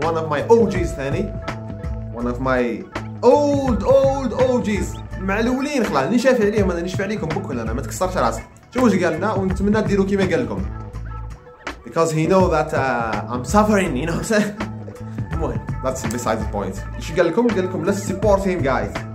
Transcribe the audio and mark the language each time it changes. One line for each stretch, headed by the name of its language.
English: one of my OGs
Arabic: ثاني.
English: one of my old OGs
Arabic: مع الاولين. خلاص نشافي عليهم انا نشفع عليكم بكل انا ما تكسرش راسك. شوف واش قال لنا ونتمنى ديروا كيما قال لكم
English: because he know that I'm suffering you know.
Arabic: المهم
English: that's besides the point.
Arabic: ايش قال لكم
English: let's support him guys.